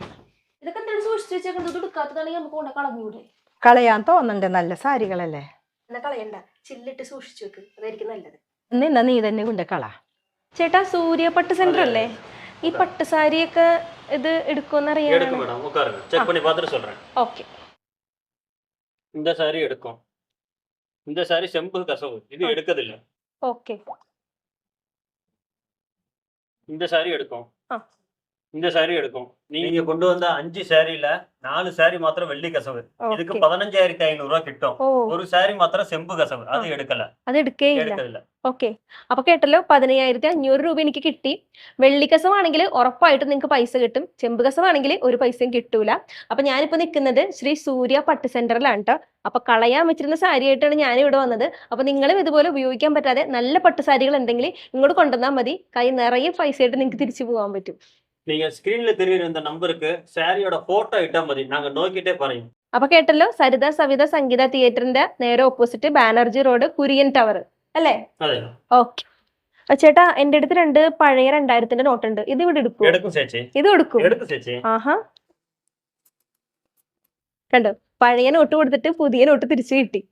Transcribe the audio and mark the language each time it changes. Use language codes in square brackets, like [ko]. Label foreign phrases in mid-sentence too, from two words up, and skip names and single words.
[ml] ഇതൊക്കെ എന്താണ് സൂക്ഷിച്ചു വെച്ചേക്കുന്നത്? ഇത് എടുക്കാത്തതാണെങ്കിൽ നമുക്ക് കൊണ്ട് കളഞ്ഞൂടെ? കളയാൻ തോന്നണ്ടേ, നല്ല സാരികളല്ലേ. എന്നാ കളയണ്ട, ചില്ലിട്ട് സൂക്ഷിച്ചു വെക്ക്, അതായിരിക്കും നല്ലത്. നിന്ന നീ തന്നെ കൊണ്ട് കള. ചേട്ടാ, സൂര്യ പട്ട് സെന്റർ അല്ലേ? ഈ പട്ട് സാരിയൊക്കെ ഇത് എടുക്കുമെന്ന് അറിയാം. ഓക്കെ. [ta] இந்த சாரி எடுக்கும். இந்த சாரி செம்பு கசவு, இது எடுக்கதில்ல. [ml] ഓക്കെ. [ta] இந்த சாரி எடுக்கும். ஆ. இந்த சாரி எடுக்கும். நீங்க கொண்டு வந்த 5 சாரியில 4 சாரி மாத்திரம் வெள்ளி கசவு. இதுக்கு 15,500 ரூபாய் கிட்டும். ஒரு சாரி மாத்திரம் செம்பு கசவு, அது எடுக்கல. [ml] അത് എടുക്കേയില്ല. ഓക്കെ. അപ്പൊ കേട്ടല്ലോ, 15,500 രൂപ എനിക്ക് കിട്ടി. വെള്ളിക്കസവാണെങ്കിൽ ഉറപ്പായിട്ടും നിങ്ങൾക്ക് പൈസ കിട്ടും. ചെമ്പ് കസവാണെങ്കിൽ ഒരു പൈസയും കിട്ടൂല. അപ്പൊ ഞാനിപ്പോ നിൽക്കുന്നത് ശ്രീ സൂര്യ പട്ട് സെന്ററിലാണ് കേട്ടോ. അപ്പൊ കളയാൻ വെച്ചിരുന്ന സാരിയായിട്ടാണ് ഞാൻ ഇവിടെ വന്നത്. അപ്പൊ നിങ്ങളും ഇതുപോലെ ഉപയോഗിക്കാൻ പറ്റാതെ നല്ല പട്ട് സാരികൾ എന്തെങ്കിലും ഇങ്ങോട്ട് കൊണ്ടുവന്നാൽ മതി. കൈ നിറയെ പൈസ ആയിട്ട് നിങ്ങൾക്ക് തിരിച്ചു പോകാൻ പറ്റും. [ta] நீங்க ஸ்கிரீன்ல தெரியுற இந்த நம்பருக்கு சாரியோட போட்டோ இட்டா மതി, நாங்க [ml] നോക്കിട്ടേ പറയും. അപ്പൊ കേട്ടല്ലോ, സരിത സവിത സംഗീത തിയേറ്ററിന്റെ നേരെ ഓപ്പോസിറ്റ് ബാനർജി റോഡ്, കുര്യൻ ടവർ അല്ലേ? അതെ. ഓക്കെ. ചേട്ടാ, എന്റെ അടുത്ത് 2 പഴയ 2000ന്റെ നോട്ട് ഉണ്ട്. ഇത് ഇവിടെ എടുക്കും? എടുക്കും ചേച്ചി. ഇത് എടുക്കും? എടുക്കും ചേച്ചി. ആഹാ, കണ്ടോ, പഴയ നോട്ട് കൊടുത്തിട്ട് പുതിയ നോട്ട് തിരിച്ചു കിട്ടി.